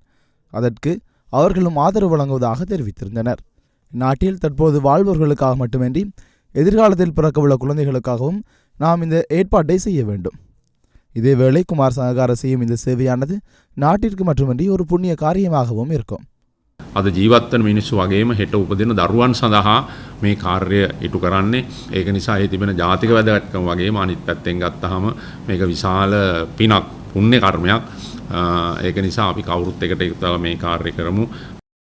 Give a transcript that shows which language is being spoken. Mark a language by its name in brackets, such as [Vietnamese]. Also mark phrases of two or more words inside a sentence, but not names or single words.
[Tamil] அதற்கு அவர்களும் ஆதரவு வழங்குவதாக தெரிவித்திருந்தனர். நாட்டில் தற்போது வாழ்பவர்களுக்காக மட்டுமின்றி எதிர்காலத்தில் பிறக்கவுள்ள குழந்தைகளுக்காகவும் நாம் இந்த ஏற்பாட்டை செய்ய வேண்டும். இதேவேளை குமார் சங்கக்கார செய்யும் இந்த சேவையானது நாட்டிற்கு மட்டுமின்றி ஒரு புண்ணிய காரியமாகவும் இருக்கும். [Sinhala] අද ජීවත්වන මිනිස්සු වගේම හෙට උපදින දරුවන් සඳහා මේ කාර්යය ඉටු කරන්නේ. ඒක නිසා ඒ තිබෙන ජාතික වැදගත්කම වගේම අනිත් පැත්තෙන් ගත්තාම මේක විශාල පිනක්, පුණ්‍ය කර්මයක්. ඒක නිසා අපි කවුරුත් එකට එකතු වෙලා මේ කාර්යය කරමු.